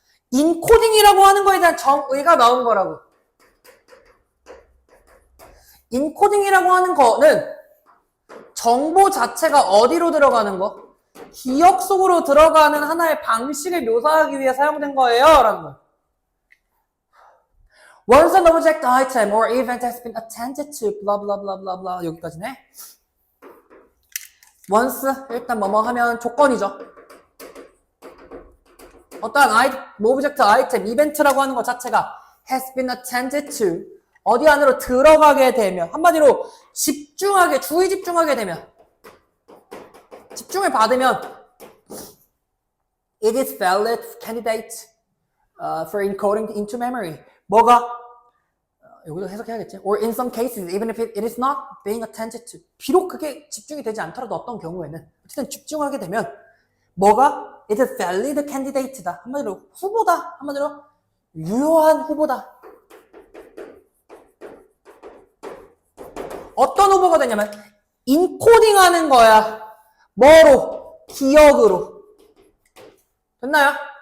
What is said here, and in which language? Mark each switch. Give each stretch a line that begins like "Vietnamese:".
Korean: 인코딩이라고 하는 거에 대한 정의가 나온 거라고. 인코딩이라고 하는 거는 정보 자체가 어디로 들어가는 거? 기억 속으로 들어가는 하나의 방식을 묘사하기 위해 사용된 거예요. 라는 거예요.
English: Once an object, item, or event has been attended to, blah, blah, blah, blah, blah.
Korean: 여기까지네. once, 일단 뭐뭐 하면 조건이죠. 어떠한 오브젝트, 아이템, 이벤트라고 하는 것 자체가
English: has been attended to.
Korean: 어디 안으로 들어가게 되면, 한마디로 집중하게, 주의 집중하게 되면, 집중을 받으면,
English: it is valid candidate for encoding into memory.
Korean: 뭐가? 여기도 해석해야겠지.
English: Or in some cases, even if it is not being attended to.
Korean: 비록 그게 집중이 되지 않더라도 어떤 경우에는, 어쨌든 집중하게 되면, 뭐가?
English: It is valid candidate다.
Korean: 한마디로 후보다. 한마디로 유효한 후보다. 어떤 후보가 되냐면 인코딩 하는 거야. 뭐로? 기억으로. 됐나요?